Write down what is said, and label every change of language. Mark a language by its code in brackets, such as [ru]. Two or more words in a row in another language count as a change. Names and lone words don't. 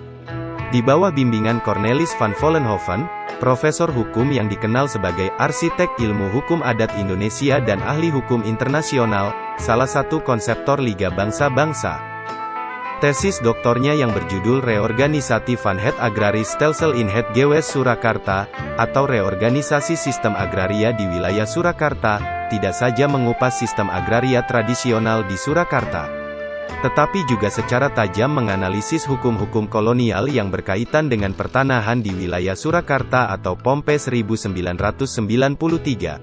[id] Di bawah bimbingan Cornelis van Vollenhoven, profesor hukum yang dikenal sebagai arsitek ilmu hukum adat Indonesia dan ahli hukum internasional, salah satu konseptor Liga Bangsa-Bangsa. Tesis doktornya yang berjudul Reorganisasi van het Agraris Stelsel in het Gewest Surakarta, atau reorganisasi sistem agraria di wilayah Surakarta, tidak saja mengupas sistem agraria tradisional di Surakarta, tetapi juga secara tajam menganalisis hukum-hukum kolonial yang berkaitan dengan pertanahan di wilayah Surakarta atau Pompe 1993.